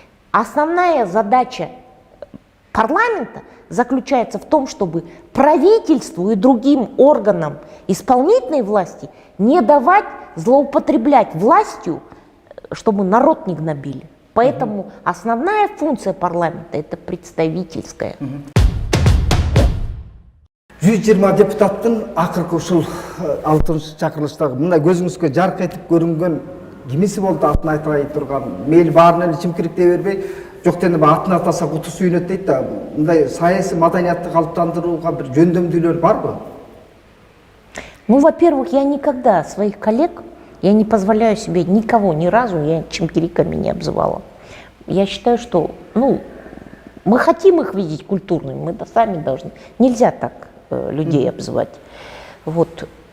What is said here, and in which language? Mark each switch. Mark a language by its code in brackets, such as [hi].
[ru] Основная задача парламента заключается в том, чтобы правительству и другим органам исполнительной власти не давать злоупотреблять властью, чтобы народ не гнобили. Поэтому основная функция парламента – это представительская. [ky] 120 депутаттың акыркы ушул 6-чы чакырылыштагы мындай көзүңүзгө жарк этип көрүнгөн кимиси болду, атын айтпай турган, мейли баарын эле чимкириктей бербей, жок дегенде атын атаса куту сүйүнөт дейт да, мындай саясий маданиятты калыптандырууга бир жөндөмдүүлөр барбы? [ru] Ну, во-первых, я никогда своих коллег, я не позволяю себе никого, ни разу, я чимкириками не обзывала. Я считаю, что, мы хотим их видеть культурными, мы сами должны. Нельзя так людей обзывать. Вот.